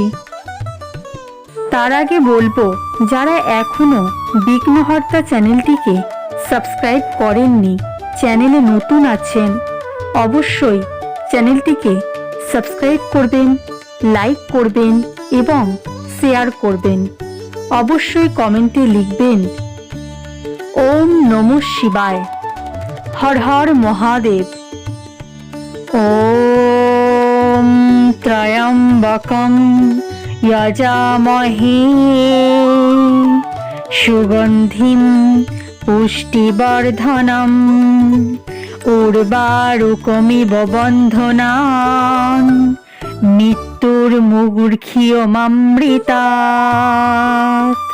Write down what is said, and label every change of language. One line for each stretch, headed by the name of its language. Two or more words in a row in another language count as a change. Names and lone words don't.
Bangla: তার আগে বলবো, যারা এখনো বিঘ্নহর্তা চ্যানেলটিকে সাবস্ক্রাইব করেননি, চ্যানেলে নতুন আছেন, অবশ্যই চ্যানেলটিকে সাবস্ক্রাইব করবেন, লাইক করবেন এবং শেয়ার করবেন। অবশ্যই কমেন্টে লিখবেন
Sanskrit: ওম নমঃ শিবায়, হর হর মহাদেব। ওম ত্রয়ম্বকং যজামহে সুগন্ধিম পুষ্টিবর্ধনম উর্বারুকমিব বন্ধনান মৃত্যুর্মূর্খিয়মামৃতাৎ।